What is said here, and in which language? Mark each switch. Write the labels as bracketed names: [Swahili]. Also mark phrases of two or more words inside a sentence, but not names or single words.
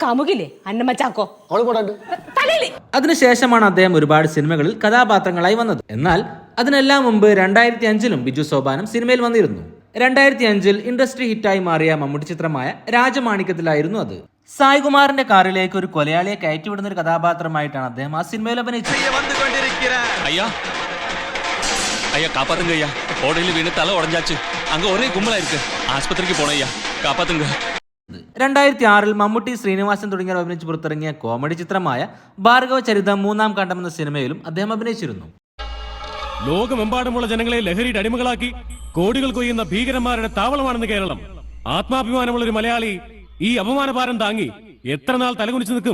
[Malayalam] അതിനുശേഷമാണ് അദ്ദേഹം ഒരുപാട് സിനിമകളിൽ കഥാപാത്രങ്ങളായി വന്നത്. എന്നാൽ അതിനെല്ലാം മുമ്പ് 2005 ബിജു സോപാനം സിനിമയിൽ വന്നിരുന്നു. 2005 ഇൻഡസ്ട്രി ഹിറ്റായി മാറിയ മമ്മൂട്ടി ചിത്രമായ രാജമാണിക്യത്തിലായിരുന്നു അത്. സായ്കുമാറിന്റെ കാറിലേക്ക് ഒരു കൊലയാളിയെ കയറ്റിവിടുന്ന ഒരു കഥാപാത്രമായിട്ടാണ് അദ്ദേഹം ആ സിനിമയിൽ അഭിനയിച്ചത്. [Tamil] ஐயா காப்பாத்துங்க ஐயா, ஓடையில் வீണ് தலை உடஞ்சாச்சு, அங்க ஒரே கும்பலா இருக்கு, ஆஸ்பத்திரிக்கு போனோம் ஐயா, காப்பாத்துங்க. [Malayalam] 2006 മമ്മൂട്ടി, ശ്രീനിവാസൻ തുടങ്ങിയവർ അഭിനയിച്ച് പുറത്തിറങ്ങിയ കോമഡി ചിത്രമായ ഭാർഗവ ചരിതം 3-ാം ഖണ്ഡം എന്ന സിനിമയിലും അദ്ദേഹം അഭിനയിച്ചിരുന്നു. ലോകമെമ്പാടുമുള്ള ജനങ്ങളെ ലഹരിയുടെ അടിമകളാക്കി കോടികൾ കൊയ്യുന്ന ഭീകരന്മാരുടെ താവളമാണെന്ന് കേരളം. ആത്മാഭിമാനമുള്ള ഒരു മലയാളി ഈ അപമാനഭാരം താങ്ങി എത്ര നാൾ തലകുനിച്ചു നിൽക്കും?